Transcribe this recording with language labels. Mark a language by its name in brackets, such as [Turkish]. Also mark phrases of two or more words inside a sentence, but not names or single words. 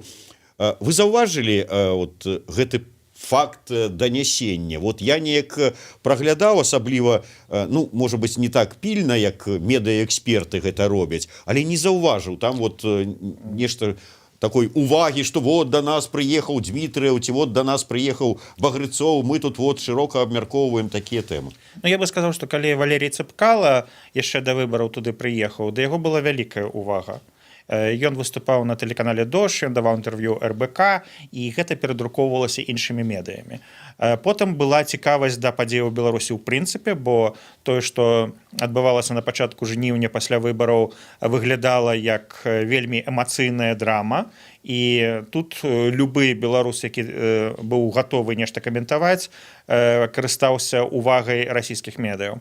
[Belarusian] Вы заўважылі вот гэты факт данясення? Вот я неяк праглядаў, асабліва, ну, можа быць, не так пільна, як медыаэксперты гэта робяць, але не заўважыў там вот нешта такой уваги, [Russian] что вот до нас приехал Дмитрий, вот до нас приехал Багрыцоў, мы тут вот широко [Belarusian] абмяркоўваем такія тэмы. [Russian] Ну, я бы сказал, что [Belarusian] калі Валерий Цэпкала яшчэ да выбараў туды прыехаў, да яго была вялікая увага. Ён выступаў на тэлеканале «Дождь», ён даваў інтэрв'ю РБК, і гэта перадрукоўвалася іншымі медыямі. Потым была цікавасць да падзеяў у Беларусі ў прынцыпе, бо тое, што адбывалася на пачатку жніўня пасля выбараў, выглядала як вельмі эмацыйная драма, і тут любы беларус, які быў гатовы нешта каментаваць, карыстаўся увагай расійскіх медыяў.